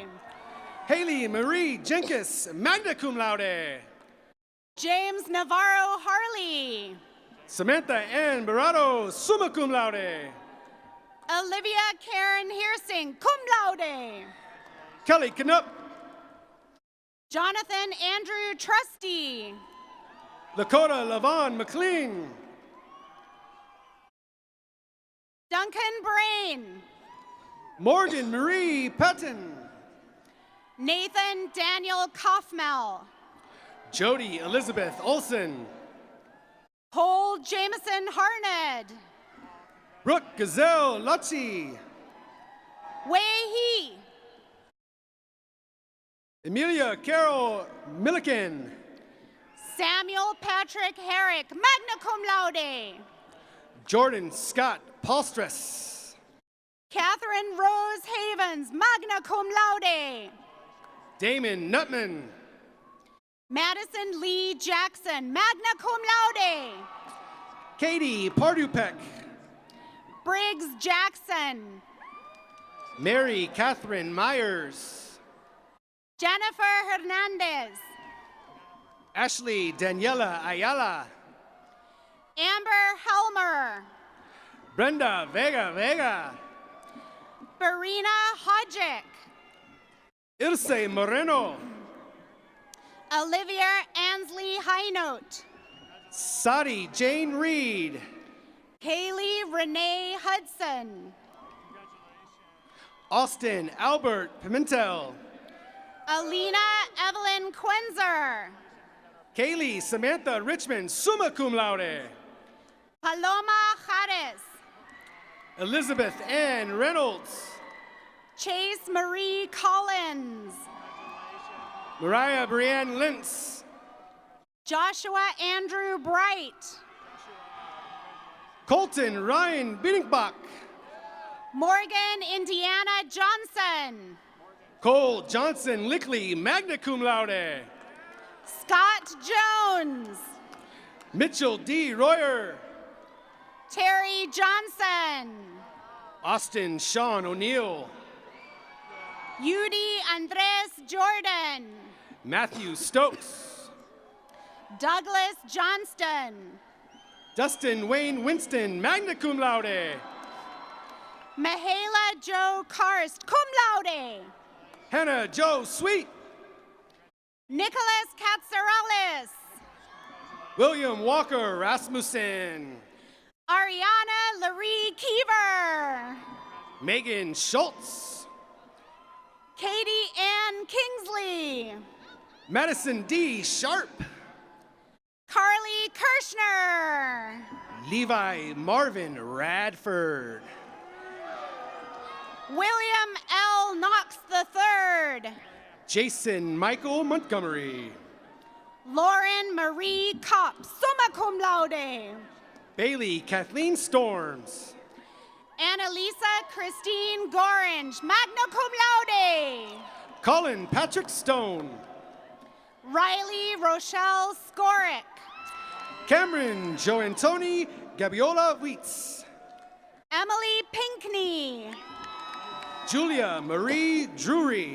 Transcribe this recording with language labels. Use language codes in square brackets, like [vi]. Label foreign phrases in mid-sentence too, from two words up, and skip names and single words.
[en] Haley Marie Jenkins, [la] magna cum laude. [en] James Navarro Harley. Samantha Ann Barado, [la] summa cum laude. [en] Olivia Karen Hearsing, [la] cum laude. [en] Kelly Knupp. Jonathan Andrew Trusty. Lakota Lavon McLean. Duncan Brain. Morgan Marie Patton. Nathan Daniel Kaufmel. Jody Elizabeth Olson. Cole Jameson Harned. Brooke Gazelle Lutzi. Wei He. Emilia Carol Milliken. Samuel Patrick Herrick, [la] magna cum laude. [en] Jordan Scott Palstress. Catherine Rose Havens, [la] magna cum laude. [en] Damon Nutman. Madison Lee Jackson, [la] magna cum laude. [en] Katie Pardupek. Briggs Jackson. Mary Catherine Myers. Jennifer Hernandez. Ashley Daniela Ayala. Amber Helmer. Brenda Vega Vega. Barina Hodgick. Ilse Moreno. Olivia Ansley Highnote. Sadi Jane Reed. Kaylee Renee Hudson. Austin Albert Pimentel. Alina Evelyn Quenzer. Kaylee Samantha Richmond, [la] summa cum laude. [en] Paloma Jares. Elizabeth Ann Reynolds. Chase Marie Collins. Mariah Brianne Lintz. Joshua Andrew Bright. Colton Ryan Binningbach. Morgan Indiana Johnson. Cole Johnson Lickley, [la] magna cum laude. [en] Scott Jones. Mitchell D. Royer. Terry Johnson. Austin Sean O'Neill. Yudi Andres Jordan. Matthew Stokes. Douglas Johnston. Dustin Wayne Winston, [la] magna cum laude. [en] Mahala Joe Karst, [la] cum laude. [en] Hannah Joe Sweet. Nicholas Katsaralis. William Walker Rasmussen. Ariana Laree Keever. Megan Schultz. Katie Ann Kingsley. Madison D. Sharp. Carly Kirschner. Levi Marvin Radford. William L. Knox III. Jason Michael Montgomery. Lauren Marie Kopp, [la] summa cum laude. [en] Bailey Kathleen Storms. Annalisa Christine Gorange, [la] magna cum laude. [en] Colin Patrick Stone. Riley Rochelle Skorick. Cameron Joantoni Gabiola Wheats. Emily Pinkney. Julia Marie Drury.